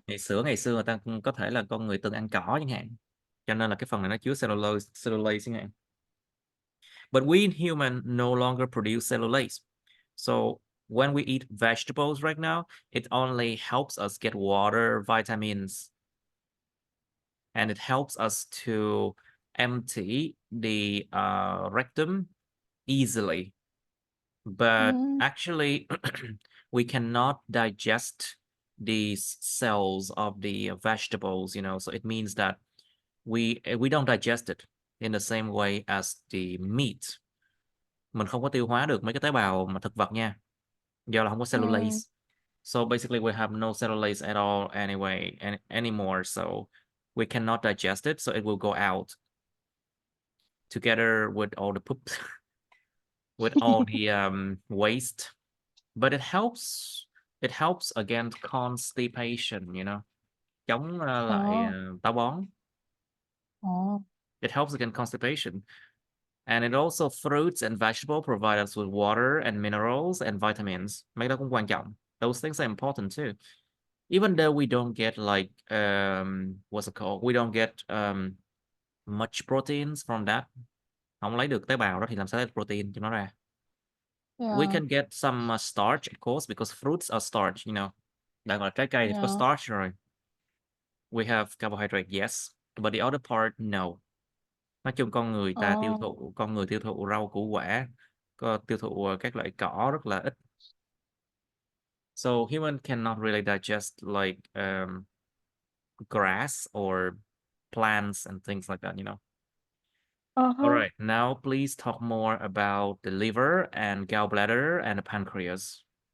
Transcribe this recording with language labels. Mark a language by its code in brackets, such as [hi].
[vi] Ngày xưa người ta có thể là con người từng ăn cỏ chẳng hạn, cho nên là cái phần này nó chứa cellulase chẳng hạn. [en] But we human no longer produce cellulase. So when we eat vegetables right now, it only helps us get water, vitamins, and it helps us to empty the rectum easily. But actually, we cannot digest these cells of the vegetables, you know, so it means that we don't digest it in the same way as the meat. [vi] Mình không có tiêu hóa được mấy cái tế bào mà thực vật nha, do là không có cellulase. [en] So basically we have no cellulase at all anyway anymore, so we cannot digest it, so it will go out together with all the poop with all the waste. But it helps against constipation, you know, [vi] chống lại táo bón. [en] It helps against constipation. And it also fruits and vegetables provide us with water and minerals and vitamins. [vi] Mấy đó cũng quan trọng. [en] Those things are important too. Even though we don't get like what's it called? We don't get much proteins from that. [vi] Không lấy được tế bào đó thì làm sao lấy protein cho nó ra? [en] We can get some starch, of course, because fruits are starch, you know. [vi] Đang gọi là trái cây thì có starch rồi. [en] We have carbohydrate, yes, but the other part, no. [vi] Nói chung con người tiêu thụ rau củ quả, tiêu thụ các loại cỏ rất là ít. [en] So human cannot really digest like grass or plants and things like that, you know. All right, now please talk more about the liver and gallbladder and the pancreas.